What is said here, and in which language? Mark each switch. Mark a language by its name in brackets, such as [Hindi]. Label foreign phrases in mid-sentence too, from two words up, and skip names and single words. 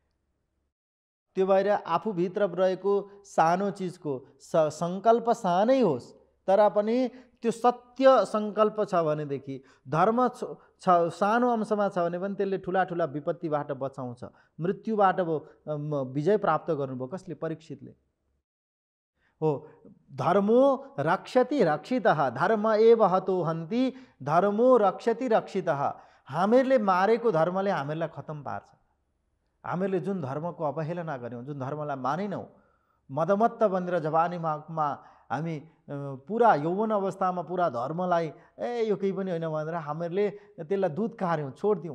[Nepali] त्यो भएर आफूभित्र रहेको सानो चिजको सङ्कल्प सानै होस्, तर पनि त्यो सत्य सङ्कल्प छ भनेदेखि, धर्म छ सानो अंशमा छ भने पनि त्यसले ठुला ठुला विपत्तिबाट बचाउँछ। मृत्युबाट विजय प्राप्त गर्नुभयो। कसले? परीक्षितले हो। [Sanskrit] धर्मो रक्षति रक्षितः, धर्म एव हतो हन्ति, धर्मो रक्षति रक्षितः। [Nepali] हामीहरूले मारेको धर्मले हामीहरूलाई खतम पार्छ। हामीहरूले जुन धर्मको अवहेलना गऱ्यौँ, जुन धर्मलाई मानेनौँ, मदमत्त बनेर जवानीमा हामी पुरा यौवन अवस्थामा पुरा धर्मलाई यो केही पनि होइन भनेर हामीहरूले त्यसलाई दुध कार्यौँ, छोडिदिउँ।